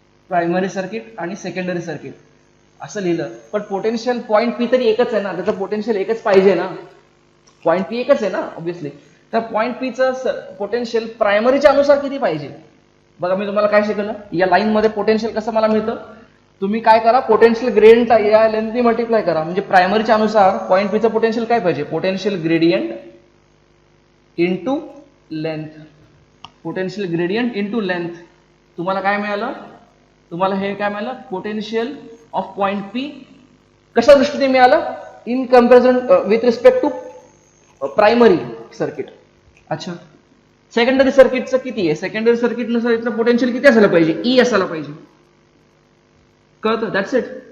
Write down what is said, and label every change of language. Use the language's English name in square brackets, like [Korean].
[Marathi] Primary circuit आणि secondary circuit असं लिहिलं, पण पोटेन्शियल पॉईंट पी तरी एकच आहे ना, त्याचं पोटेन्शियल एकच पाहिजे ना, पॉईंट पी एकच आहे ना ऑब्व्हियसली. तर पॉईंट पीचं पोटेन्शियल प्रायमरीच्या अनुसार किती पाहिजे? बघा मी तुम्हाला काय शिकवलं, या लाईन मध्ये पोटेन्शियल कसं मला मिळतं, तुम्ही काय करा पोटेन्शियल ग्रेडियंट या लेंथनी मल्टिप्लाय करा, म्हणजे प्रायमरीच्या अनुसार पॉईंट पीचं पोटेन्शियल काय पाहिजे? [English] Potential gradient into length, potential gradient into length. [Marathi] तुम्हाला काय मिळालं? तुम्हाला हे काय मिळालं? पोटेन्शियल ऑफ पॉईंट पी कशा दृष्टीने मिळालं? [English] In comparison with respect to primary circuit. [Marathi] अच्छा, सेकंडरी सर्किटचं किती आहे? सेकंडरी सर्किटनुसार इथलं पोटेन्शियल किती असायला पाहिजे? ई असायला पाहिजे. कळतं? [English] That's it.